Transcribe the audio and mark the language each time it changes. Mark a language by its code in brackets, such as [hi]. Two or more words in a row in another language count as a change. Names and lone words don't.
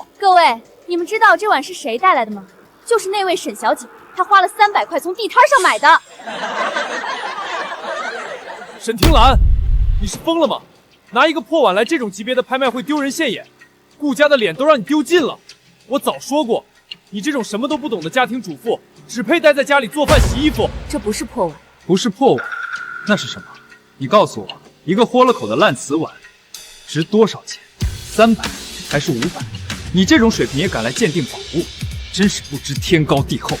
[zh] 各位，你們知道這碗是誰帶來的嗎？就是那位沈小姐，她花了300塊從地攤上買的。沈庭蘭，你是瘋了嗎？拿一個破碗來這種級別的拍賣會丟人現眼，顧家的臉都讓你丟盡了。我早說過，你這種什麼都不懂的家庭主婦，只配待在家裡做飯洗衣服。這不是破碗，不是破碗，那是什麼？你告訴我，一個豁了口的爛瓷碗值多少錢？300還是500？你這種水平也敢來鑑定寶物，真是不知天高地厚。